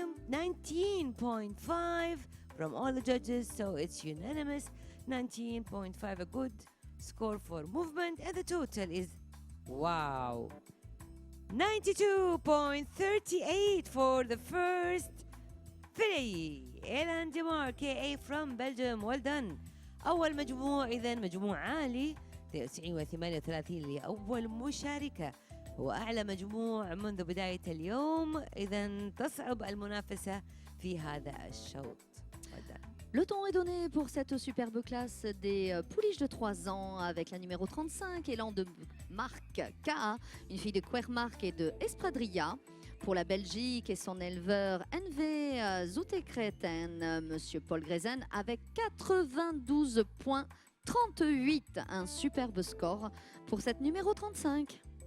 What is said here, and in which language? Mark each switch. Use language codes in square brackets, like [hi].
[en] 19.5 from all the judges, so it's unanimous. 19.5, a good score for movement, and the total is, wow, 92.38 for the first filly. Alan Demark KA from Belgium, well done. [ar] أول مجموع إذن مجموع عالي 39 لأول مشاركة، هو أعلى مجموع منذ بداية اليوم، إذن تصعب المنافسة في هذا الشوط. [fr] Le temps est donné pour cette superbe classe des pouliches de 3 ans avec la numéro 35, élan de marque KA, une fille de Quermark et de Espradrilla. Pour la Belgique et son éleveur NV Zoutekreten, Monsieur Paul Grezen, avec 92,38, un superbe score pour cette numéro 35.